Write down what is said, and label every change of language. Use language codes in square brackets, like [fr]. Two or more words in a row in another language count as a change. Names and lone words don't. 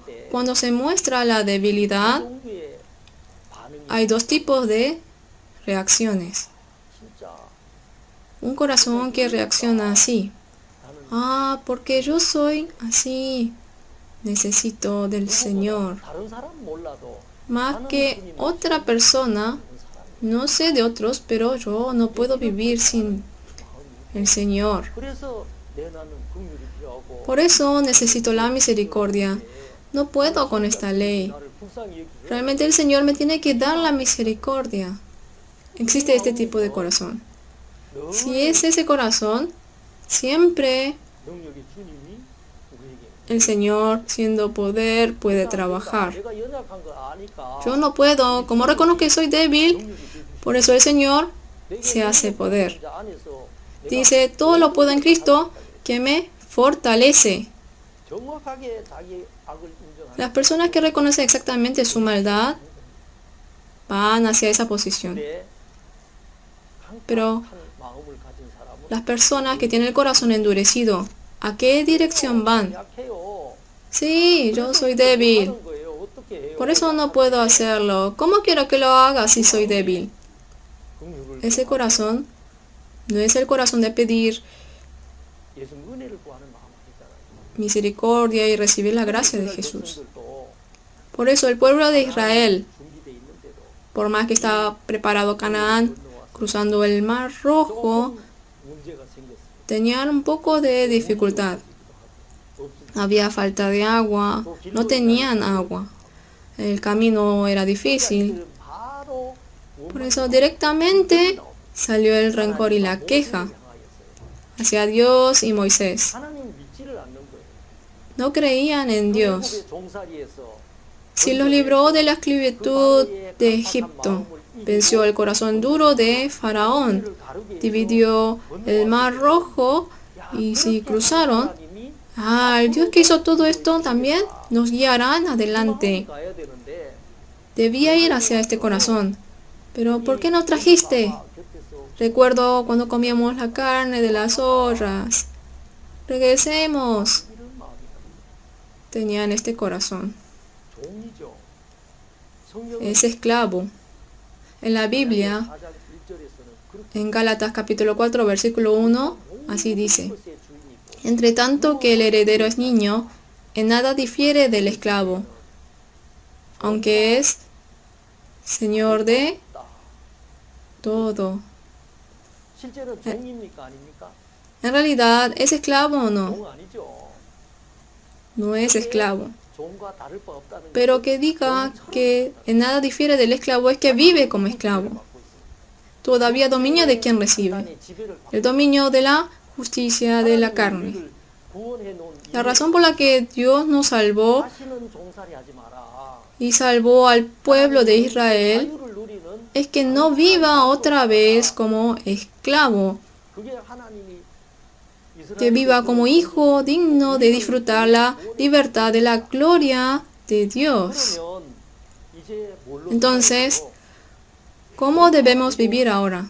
[ko] 드러났을 때 [es] cuando se muestra la debilidad, [ko] 종류의 반응이 [es] hay dos tipos de reacciones. [ko] 진짜 [es] Un corazón que reacciona así. [ko] 나는 [es] Ah, porque yo soy así. Necesito del Señor. [ko] 다른 사람 몰라도 [es] Más que otra persona, no sé de otros, pero yo no puedo vivir sin el Señor. [ko] 그래서 내 나는 긍휼이 필요하고 [es] Por eso necesito la misericordia. No puedo con esta ley. [ko] 나를 불쌍히 여기게 [es] Realmente el Señor me tiene que dar la misericordia. Existe este tipo de corazón. [ko] 늘 [es] Si es ese corazón, siempre [ko] 능력의 주님이 우리에게 [es] el Señor, siendo poder, puede trabajar. [ko] 내가 연약한 걸 아니까 [es] Yo no puedo, como reconozco que soy débil, [ko] 능력이 주십시오. [es] por eso el Señor [ko] 내게 [es] se hace [ko] 능력이 [es] poder. [ko] 주신 자 안에서 내가 [es] Dice, todo lo puedo en Cristo que me fortalece. [ko] 정확하게 자기 악을 인정하는 [es] Las personas que reconocen exactamente su maldad van hacia esa posición. [ko] 근데 [es] Pero [ko] 강팍한 마음을 가진 사람은 [es] las personas que tienen el corazón endurecido, ¿a qué dirección van? [ko] 약해요. [es] Sí, yo soy débil. [ko] 하는 거예요. 어떻게 해요? [es] Por eso no puedo hacerlo. ¿Cómo quiero que lo haga si soy débil? [ko] 긍휼을 [es] Ese corazón no es el corazón de pedir [ko] 예수 은혜를 구하는 마음 아니잖아요. [es] misericordia y recibir la gracia de Jesús. [ko] 백성들도 [es] Por eso el pueblo de Israel, [ko] 준비돼 있는데도 [es] por más que estaba preparado Canaán, cruzando el Mar Rojo, [ko] 조금 문제가 생겼어요. [es] tenían un poco de dificultad. Había falta de agua, no tenían agua. El camino era difícil. [ko] 바로 [es] Por eso directamente salió el rencor y la queja hacia Dios y Moisés. [ko] 하나님 믿지를 않는 거예요. [es] No creían en Dios. [ko] 애굽의 종살이에서 [es] Si los libró de la esclavitud de Egipto, venció el corazón duro de Faraón, dividió el Mar Rojo y si cruzaron, el Dios que hizo todo esto también nos guiarán adelante. [ko] 가야 되는데 [es] Debía ir hacia este corazón. Pero ¿por qué no trajiste? [ko] 곁에서 [es] Recuerdo cuando comíamos la carne de las zorras. Regresemos. [ko] 이런 마음이 [es] Tenían este corazón. [ko] 종이죠. 성경은 [es] Es esclavo. En la Biblia, [ko] 4장 1절에서는 그렇게 [es] en Gálatas capítulo 4, versículo 1, así dice: [ko] 것의 주인이고 [es] entre tanto que el heredero es niño, en nada difiere del esclavo, aunque es señor de todo. [ko] 실제로 종입니까 아닙니까? [es] En realidad, ¿es esclavo o no? [ko] 종 아니죠. [es] No es esclavo. [ko] 종과 다를 바 없다는 [es] Pero que diga que en nada difiere del esclavo es que vive como esclavo. Todavía dominio de quien recibe. [ko] 인간의 지배를 받고 [es] El dominio de la justicia de la carne. [ko] 우리를 구원해 놓은 [es] La razón por la que Dios nos salvó [ko] 다시는 종살이 하지 마라. [es] y salvó al pueblo de Israel [ko] 자유를 누리는 [es] es que no viva otra vez como esclavo, [ko] 그게 하나님이 [es] que viva como hijo digno de disfrutar la libertad de la gloria de Dios. [ko] 그러면 이제 뭘로 [es] Entonces, [ko] 살아요? [es] ¿cómo debemos vivir ahora?